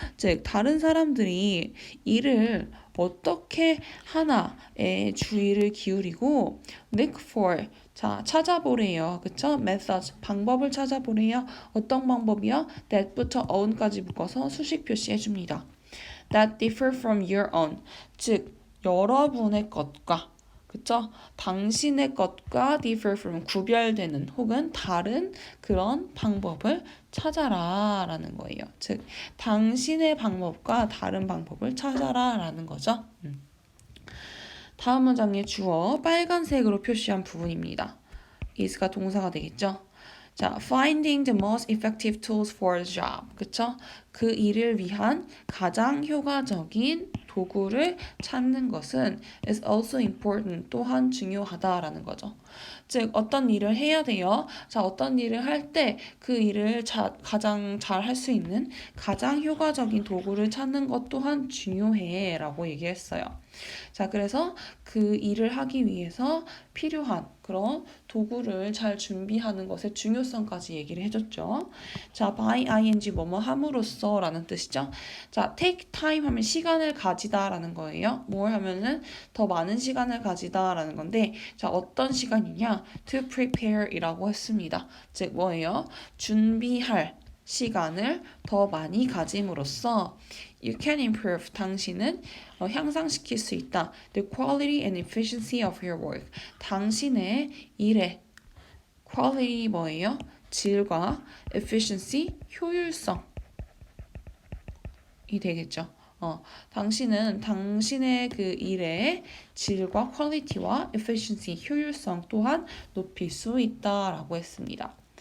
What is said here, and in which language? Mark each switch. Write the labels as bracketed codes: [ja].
[ko] 즉, 다른 사람들이 일을 어떻게 하나에 주의를 기울이고 [en] look for, [ko] 자, 찾아보래요. 그쵸? methods, 방법을 찾아보래요. 어떤 방법이요? that부터 own까지 묶어서 수식 표시해줍니다. [en] that differ from your own, [ko] 즉 여러분의 것과, 그쵸? 당신의 것과 [en] differ from, [ko] 구별되는 혹은 다른 그런 방법을 찾아라 라는 거예요. 즉 당신의 방법과 다른 방법을 찾아라 라는 거죠. 다음 문장의 주어 빨간색으로 표시한 부분입니다. is가 동사가 되겠죠. [en] 자, finding the most effective tools for the job. [ko] 그쵸? 그 일을 위한 가장 효과적인 도구를 찾는 것은 [en] is also important. [ko] 또한 중요하다라는 거죠. 즉, 어떤 일을 해야 돼요. 자, 어떤 일을 할 때 그 일을 가장 잘 할 수 있는 가장 효과적인 도구를 찾는 것 또한 중요해 라고 얘기했어요. 자, 그래서 그 일을 하기 위해서 필요한 그런 도구를 잘 준비하는 것의 중요성까지 얘기를 해줬죠. 자, by ing 뭐뭐 함으로써 라는 뜻이죠. 자, [en] take time [ko] 하면 시간을 가지다 라는 거예요. 뭘 하면은 더 많은 시간을 가지다 라는 건데, 자, 어떤 시간이냐? to prepare 이라고 했습니다. 즉, 뭐예요? 준비할 시간을 더 많이 가짐으로써 [en] you can improve, [ko] 당신은 향상시킬 수 있다. [en] the quality and efficiency of your work, [ko] 당신의 일의 quality 뭐예요? 질과 efficiency, 효율성이 되겠죠. 당신은 당신의 그 일의 질과 퀄리티와 efficiency, 효율성 또한 높일 수 있다라고 했습니다.